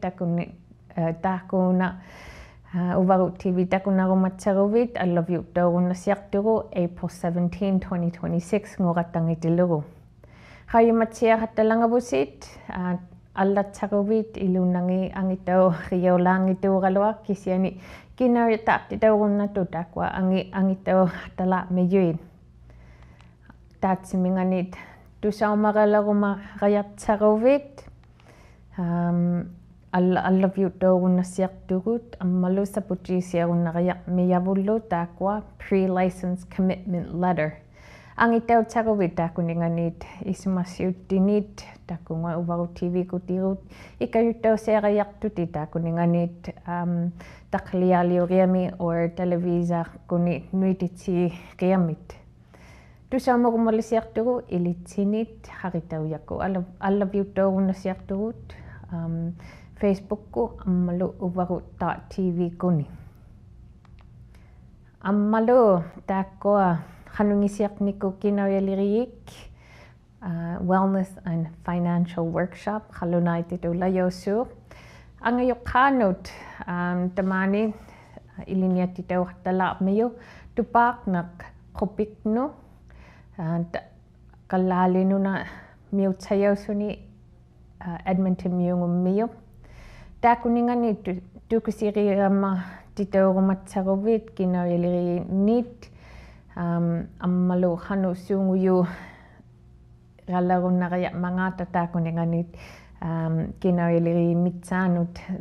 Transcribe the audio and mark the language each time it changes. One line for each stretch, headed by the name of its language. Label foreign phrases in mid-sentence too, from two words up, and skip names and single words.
Inuktitut: takuni taakuna Uvagut TV takunarumatsaruvit allaviuttaurunnasiarturu April 17, 2026 nguqattangitilugu qayumatsiaqattalangavusit allatsaruvit ilunnangi angitau riolaangituuqalua kisiani kinariataaqtitaurunnatu taakua angitau talaamiyuit taatsiminganit tusaumaralarumarayartsaruvit allaviuttaurunnasiartugut ammalu saputiisiarunnaqayaqmiyavullu taakua
English: pre-license commitment
Inuktitut: letter angitautsaruvit taakuninganit ismassiuttinit takunga Uvagut TV kutirut ikayuttauseaqayartuti taakuninganit taqlialiuriami or televisa kuni nuititsiqiamit tusaamorumalisiartugu ilitsinit haritauyaku allaviuttaurunnasiartugut Facebookku ammalu Uvagut.tv kuni ammalu taakua qanungisiaqniku kinarialiriik
English: wellness and financial workshop
Inuktitut: qalunaititulayosuuq angayuqqaanut tamaani iliniattitauqattalaarmiu tupaaqnaq qupiknu qallaalinuna miutsayausuni Edmonton miungummiu taakuningani tukusiriama titaurumatsaruvit kinarialiriinit ammalu qanu suunguyu qallarunnaqayaqmangaata taakuninganit kinarialiriimitsaanut